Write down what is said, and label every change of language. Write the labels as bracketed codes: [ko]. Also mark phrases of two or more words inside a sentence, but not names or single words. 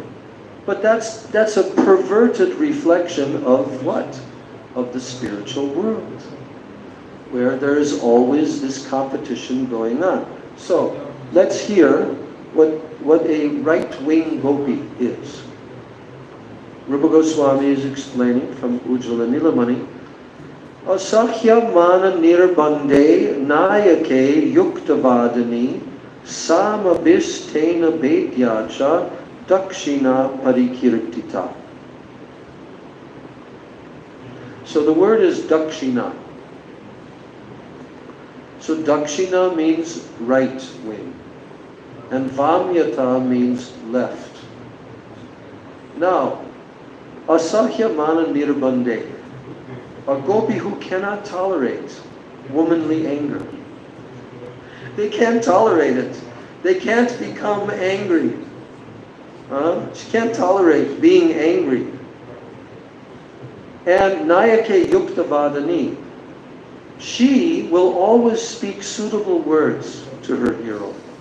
[en] But that's a perverted reflection of what? Of the spiritual world, where there is always this competition going on. So, let's hear what a right-wing gopi is. Rupa Goswami is explaining from Ujjvala Nilamani, [sa] Asakhya mana nirbande nayake yuktavadani samabhistena bedyacha dakshina parikirtita. [en] So the word is dakshina. So dakshina means right wing, and vamyata means left. Now, [sa] asahya mana nirbande, [en] a gopi who cannot tolerate womanly anger. They can't tolerate it. They can't become angry. She can't tolerate being angry. And [sa] Nayake Yuktavadani, [en] she will always speak suitable words to her hero.